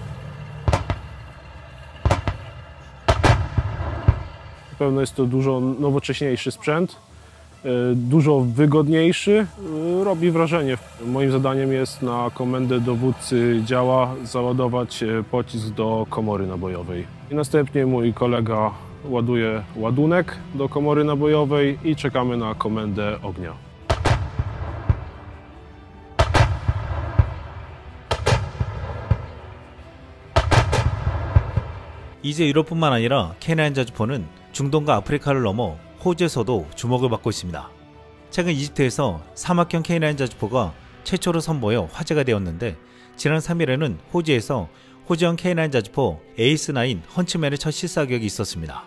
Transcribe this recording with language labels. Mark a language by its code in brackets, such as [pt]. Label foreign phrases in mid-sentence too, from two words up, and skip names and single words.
[pl] Na pewno jest to dużo nowocześniejszy sprzęt, dużo wygodniejszy, robi wrażenie. Moim zadaniem jest na komendę dowódcy działa załadować pocisk do komory nabojowej. I następnie mój kolega ładuje ładunek do komory nabojowej i czekamy na komendę ognia. [ko] 이제 유럽뿐만 아니라 K9 자주포는 중동과 아프리카를 넘어 호주에서도 주목을 받고 있습니다. 최근 이집트에서 사막형 K9 자주포가 최초로 선보여 화제가 되었는데 지난 3일에는 호주에서 호주형 K9 자주포 에이스9 헌츠맨의 첫 실사격이 있었습니다.